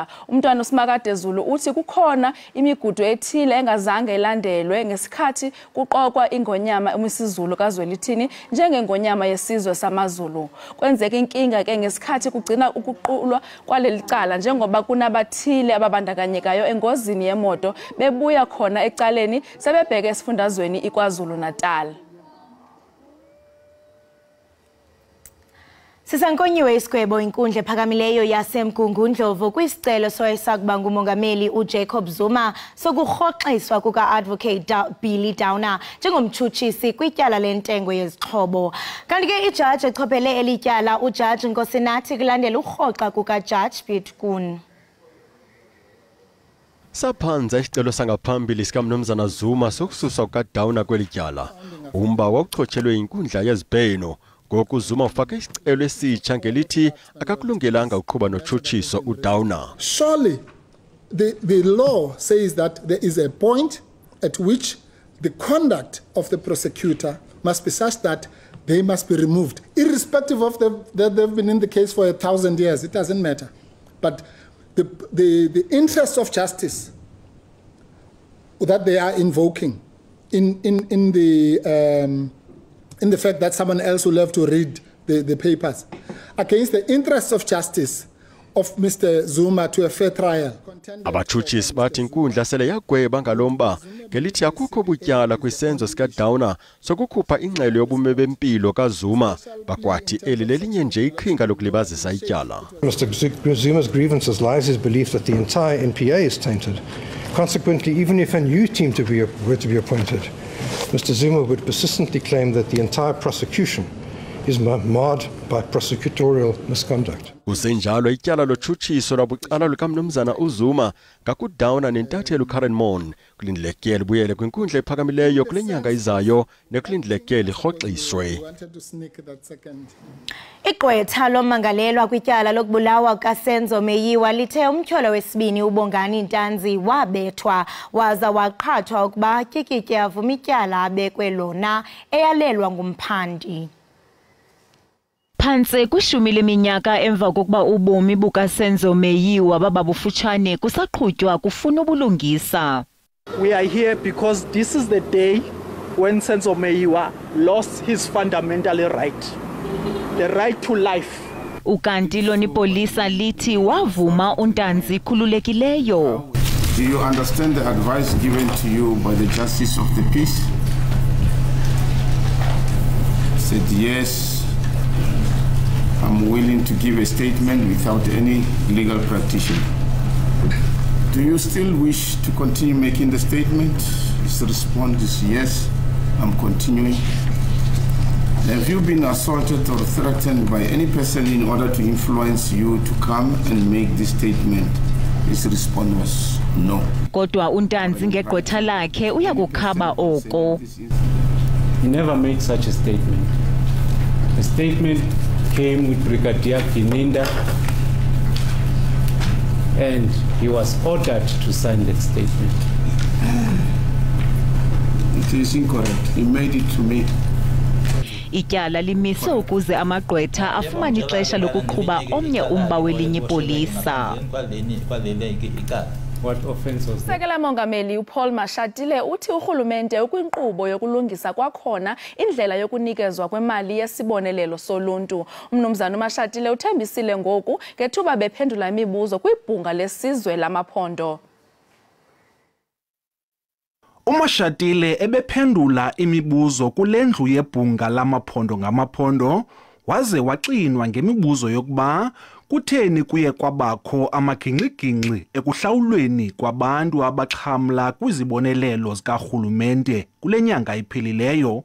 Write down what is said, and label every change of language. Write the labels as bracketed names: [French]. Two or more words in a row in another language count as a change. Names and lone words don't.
[Zulu] Umntwana uSimakade Zulu uthi kukhona imigudu ethile engazange ilandelwe ngesikhathi kuqokwa ingonyama emisizulu kaZwelithini njengengonyama yesizwe samaZulu. Kwenzeka inkinga ke ngesikhathi kugcina ukuqulwa kwaleli cala njengoba kunabathile ababandakanyekayo engozini yemoto bebuya khona ecaleni sebebheke esifundazweni iKwaZulu Natal. [Xhosa] Sisankonyiwe isigwebo inkundla ephakamileyo yaseMgungundlovu kwisicelo soyisakuba ngumongameli uJacob Zuma sokurhoxiswa kuka-advocate Billy Downer njengomtshutshisi kwityala lentengo yezixhobo. Kanti ke ijaji echophele elityala ujaji Nkosinathi kulandela urhoxa kukaJaji Pitkun. Saphanza isicelo sangaphambili sikaMnumzana Zuma sokususwa kukaDowner kwelityala. Umba wawuchotshelwe inkundla yezibheno. Ngoku Zuma ufake isicelo esitsha ngelithi akakulungelanga uqhuba notshutshiso uDowner. [English] Surely the law says that there is a point at which the conduct of the prosecutor must be such that they must be removed, irrespective of that they've been in the case for 1,000 years. It doesn't matter. But the interests of justice that they are invoking in the fact that someone else will have to read the papers against the interests of justice of Mr. Zuma to a fair trial. [Xhosa] Abatshutshisi bathi inkundla sele yagweba ngalomba ngelithi akukho butyala kwisenzo sikaDowner sokukhupha ingxelo yobume bempilo kaZuma bakwathi eli lelinye nje iqhinga lokulibazisa ityala. [English] Mr. Zuma's grievances lies his belief that the entire NPA is tainted. Consequently, even if a new team were to be appointed, Mr. Zuma would persistently claim that the entire prosecution is marred by prosecutorial misconduct. [Xhosa] Kusenjalo ityala lotshutshiso lwabucala lukamnumzana uZuma ngakuDowner nentatheli uKaren Mon kulindlekile buyele kwinkundla ephakamileyo kule nyanga izayo nekulindlekile irhoxiswe. Igqwetha lomangalelwa kwityala lokubulawa kaSenzo Meyiwa lithe umtyholo wesibini uBongani Ntanzi wabethwa waza waqhathwa ukuba tyikitya avuma ityala abekwe lona eyalelwa ngumphandi. Phantse kwishumi leminyaka emva kokuba ubomi bukaSenzo Meyiwa bababufutshane kusaqhutywa kufuna ubulungisa. [English] We are here because this is the day when Senzo Meyiwa lost his fundamental right, the right to life. [Xhosa] Ukanti lona ipolisa lithi wavuma uNtanzi khululekileyo. [English] Do you understand the advice given to you by the justice of the peace? Said yes. I'm willing to give a statement without any legal practitioner. Do you still wish to continue making the statement? His response is yes, I'm continuing. Have you been assaulted or threatened by any person in order to influence you to come and make this statement? His response was no. [Xhosa] Kodwa uNtanzi ngegqwetha lakhe uyakukhaba oko. [English] He never made such a statement. The statement came with Brigadier Gininda and he was ordered to sign that statement. It is incorrect. He made it to me. [Xhosa] Ityala limise ukuze amagqwetha afumane ixesha lokuqhuba omnye umba welinye ipolisa. [English] What offense was that? [Xhosa] Sekela Mongameli uPaul Mashatile uthi urhulumente ukwinkqubo yokulungisa kwakhona indlela yokunikezwa kwemali yesibonelelo soluntu. Umnumzana uMashatile uthembisile ngoku ngethuba bephendula imibuzo kwibhunga lesizwe lamaphondo. uMashatile ebephendula imibuzo kulendlu yebhunga lamaphondo ngamaphondo waze waxinwa ngemibuzo yokuba kutheni kuye kwabakho amagingxigingxi ekuhlawulweni kwabantu abaxhamla kwizibonelelo zikarhulumente kule nyanga iphelileyo.